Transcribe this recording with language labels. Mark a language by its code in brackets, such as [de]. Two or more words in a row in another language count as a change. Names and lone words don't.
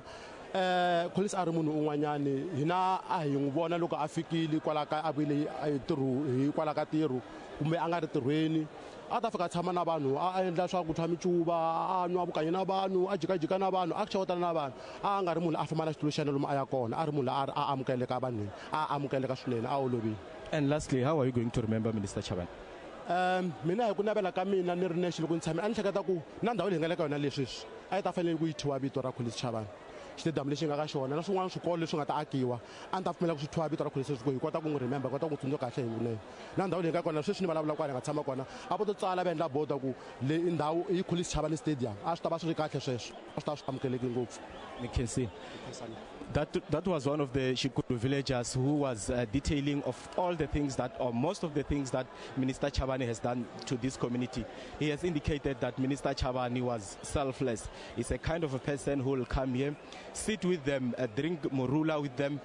[ts] Collins a ri munhu un'wanyani hina a hi n'wi vona loko a fikile kwala ka a vile hi kwala ka tirho kumbe a nga ri tirhweni a ta fika tshama na vanhu a endla swakudya micuva a nwa vukanyi na vanhu a jikajika na vanhu a xewetana na vanhu a nga ri munhu a famba na xitulu xa yena lomu a ya kona a ri munhu a amukeleka vanhwini a amukeleka swinene a olovile. [en] And lastly, how are you going to remember Minister Chabane? [ts] Mina hi ku navela ka mina ni ri nexe loko ni tshame a ni hleketa ku na ndhawu leyi nga le ka yona leswi a yi ta fanele ku yi thyiwa vito ra Collins Chabane. Xitediyamu lexi nga ka xona na swin'wana swikolo leswi nga ta akiwa a ni ta pfumela ku swi thyiwa vito ra Collins ku hi kota ku n'wi remember kota ku n'wi tsundzuka kahle hi vunene. Na ndhawu leyi nga kona sweswi ni vulavula ku a ni nga tshama kona a vo to tsala va endla boda ku le ndhawu i Collins Chabane stadium a swi ta va swi ri kahle sweswo a swi ta swi amukeleki ngopfu. [en] That was one of the Shikuru villagers who was detailing of all the things that, or most of the things that Minister Chabane has done to this community. He has indicated that Minister Chabane was selfless. He's a kind of a person who will come here, sit with them, drink morula with them.